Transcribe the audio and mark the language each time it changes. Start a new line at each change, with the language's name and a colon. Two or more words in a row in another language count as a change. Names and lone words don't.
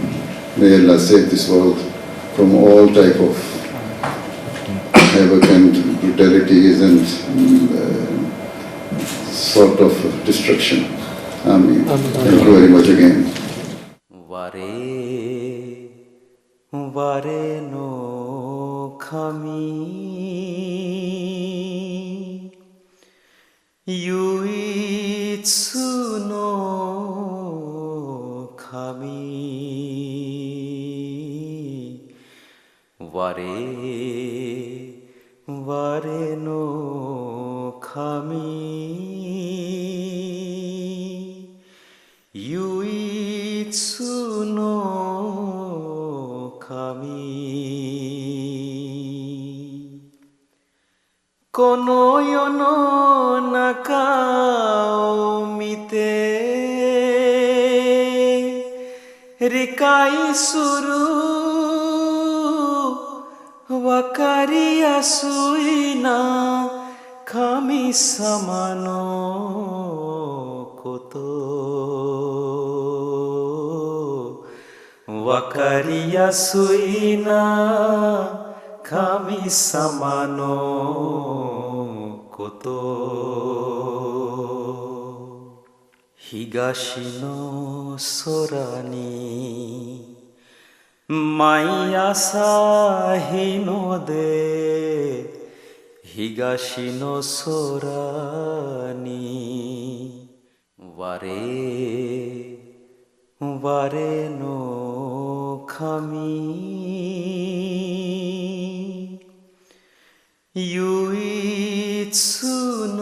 English: May Allah save this world from all type of havoc and brutalities and sort of destruction. Ameen. Thank you very much again.
Japanese: 我の神唯一の神我の神唯一の神この世の中を見て理解する分かりやすいな神様のこと分かりやすいな神様のこと東の空に毎朝日の出東の空に我の神唯一